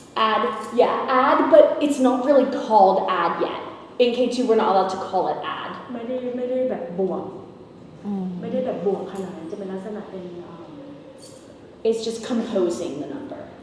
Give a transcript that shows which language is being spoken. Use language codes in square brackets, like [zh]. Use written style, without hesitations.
[en] Add, add, but it's not really called add yet. In K2, we're not allowed to call it add. [th] ไม่ได้แบบบวกไม่ได้แบบบวกขนาดนั้นจะเป็นลักษณะเป็น [en] It's just composing the number.